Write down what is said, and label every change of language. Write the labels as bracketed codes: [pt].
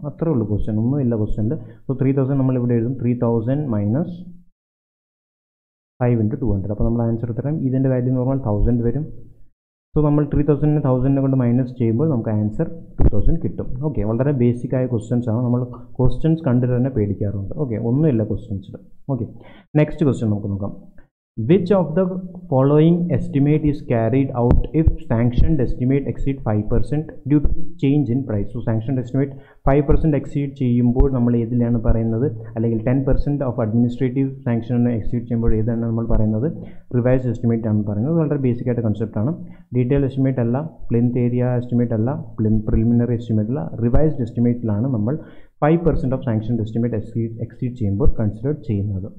[ml] അത്രേ ഉള്ളൂ ക്വസ്റ്റ്യൻ, ഒന്നും ഇല്ല ക്വസ്റ്റ്യനിൽ. സോ 3000 നമ്മൾ ഇവിടെ എഴുതും. 3000 മൈനസ് 5 × 200. അപ്പോൾ നമ്മൾ ആൻസർ എത്രയും ഇതിൻ്റെ വാല്യൂ എന്ന് പറഞ്ഞാൽ 1000 വരും. സോ നമ്മൾ 3000 1000 കൊണ്ട് മൈനസ് ചെയ്യുമ്പോൾ നമുക്ക് ആൻസർ 2000 കിട്ടും. ഓക്കെ, വളരെ ബേസിക് ആയ ക്വസ്റ്റ്യൻസ് ആണ്. നമ്മൾ ക്വസ്റ്റ്യൻസ് കണ്ടിട്ട് തന്നെ പേടിക്കാറുണ്ട്. ഓക്കെ, ഒന്നുമില്ല ക്വസ്റ്റ്യൻസിൽ. ഓക്കെ, നെക്സ്റ്റ് ക്വസ്റ്റ്യൻ നമുക്ക് നോക്കാം. [en] Which of the following estimate is carried out if sanctioned estimate exceed 5% due to change in price? So sanctioned estimate 5% exceed [ml] ചെയ്യുമ്പോൾ നമ്മൾ ഏതിലാണ് പറയുന്നത്? അല്ലെങ്കിൽ 10% ഓഫ് അഡ്മിനിസ്ട്രേറ്റീവ് സാങ്ഷൻ എക്സീഡ് ചെയ്യുമ്പോൾ ഏതാണ് നമ്മൾ പറയുന്നത്? റിവൈസ് എസ്റ്റിമേറ്റ് ആണ് പറയുന്നത്. വളരെ ബേസിക് ആയിട്ട് കൺസെപ്റ്റ് ആണ്. ഡീറ്റെയിൽ എസ്റ്റിമേറ്റ് അല്ല, പ്ലിന്ത് ഏരിയ എസ്റ്റിമേറ്റ് അല്ല, പ്രിലിമിനറി എസ്റ്റിമേറ്റ് അല്ല, റിവൈസ്ഡ് എസ്റ്റിമേറ്റിലാണ് നമ്മൾ 5% ഓഫ് സാങ്ഷൻഡ് എസ്റ്റിമേറ്റ് എക്സീഡ് ചെയ്യുമ്പോൾ കൺസിഡർ ചെയ്യുന്നത്.